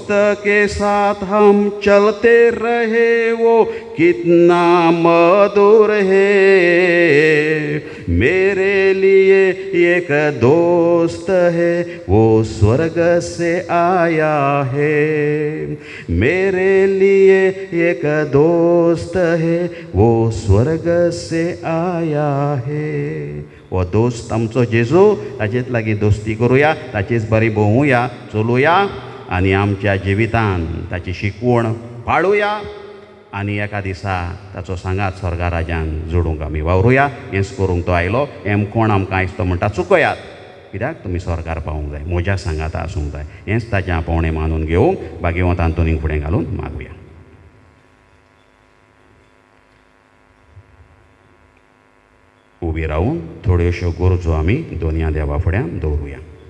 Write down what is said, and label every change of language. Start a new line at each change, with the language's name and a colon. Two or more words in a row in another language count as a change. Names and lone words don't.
Hindi: के साथ हम चलते रहे वो कितना मधुर है मेरे लिए एक दोस्त है वो स्वर्ग से आया है मेरे लिए एक दोस्त है वो स्वर्ग से आया है
Konkani: वो दोस्त आमचो जेजू ताचेच लागीं दोस्ती करुया ताचीच बरी भोवुया चलुया आनी आमच्या जिवितान ताची शिकवण पाळुया आनी एका दिसा ताचो सांगात स्वर्गा राज्यान जोडूंक आमी वावरुया हेंच करूंक तो आयलो हें कोण आमकां आयज तो म्हणटा चुकयात कित्याक तुमी स्वर्गार पावूंक जाय म्हज्या सांगाता आसूंक जाय हेंच ताचें आपोवणें मानून घेवंक भाग्यवंतान तोनीक फुडें घालून मागुया उबी रावून थोड्योश्यो गरजो आमी दोनया देवा फुड्यान दवरुया